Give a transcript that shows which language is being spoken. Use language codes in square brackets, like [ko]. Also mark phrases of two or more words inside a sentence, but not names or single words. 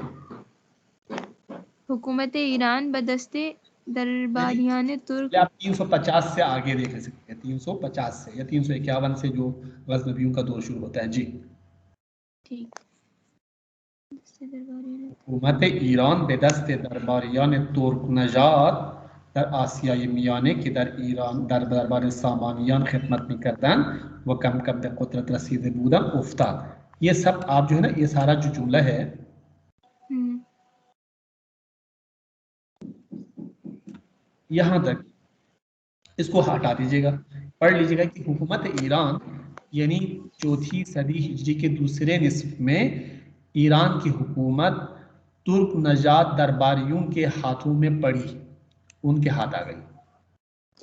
[fa] حکومت ایران بدست درباریان ترک. [ur] آپ 350 سے آگے دیکھ سکتے ہیں، 350 سے یا 351 سے جو غزنویوں کا دور شروع ہوتا ہے جی. ٹھیک. [fa] حکومت ایران بدست درباریان ترک‌نژاد در آسیای میانه که در ایران در دربار سامانیان خدمت میکردن و کم کم به قدرت رسیده بودن افتاد. [ur] یہ سب آپ جو ہے نا، یہ سارا جو جملہ ہے یہاں تک، اس کو ہٹا دیجیے گا، پڑھ لیجیے گا کہ حکومت ایران یعنی چوتھی صدی ہجری کے دوسرے نصف میں ایران کی حکومت ترک نژاد درباریوں کے ہاتھوں میں پڑی، ان کے ہاتھ آ گئی.